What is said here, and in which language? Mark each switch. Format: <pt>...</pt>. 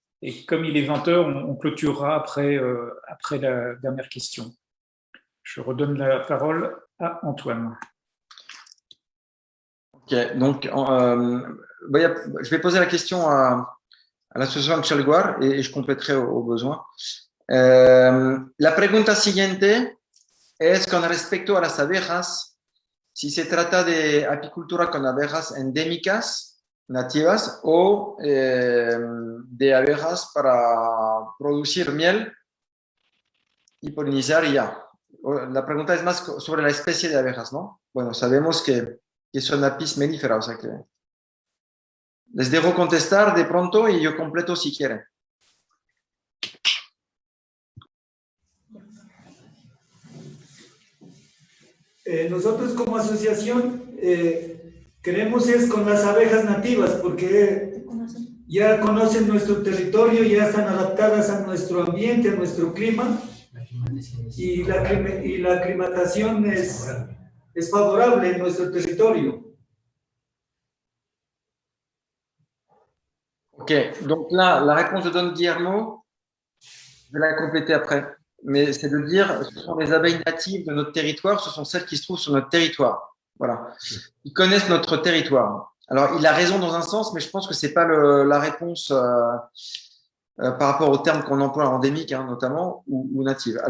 <fr>Et comme il est 20 h, on clôturera après la dernière question. Je redonne la parole à Antoine. Ok, donc je vais poser la question à l'associación Chalhuar et je compléterai au besoin.</fr> <es>La pregunta siguiente es con respecto a las abejas, si se trata de apicultura con abejas endémicas, nativas, o de abejas para producir miel y polinizar y ya. La pregunta es más sobre la especie de abejas, ¿no? Bueno, sabemos que son apis mellifera, o sea que les dejo contestar de pronto y yo completo si quieren. Nosotros como asociación queremos es con las abejas nativas porque ya conocen nuestro territorio, ya están adaptadas a nuestro ambiente, a nuestro clima y la aclimatación es favorable en nuestro territorio.</es> <fr>Ok, donc là, la réponse de Don Guillermo, je vais la compléter après, mais c'est de dire ce sont les abeilles natives de notre territoire, ce sont celles qui se trouvent sur notre territoire. Voilà. Ils connaissent notre territoire. Alors, il a raison dans un sens, mais je pense que c'est pas la réponse par rapport au terme qu'on emploie endémique, hein, notamment, ou native.</fr>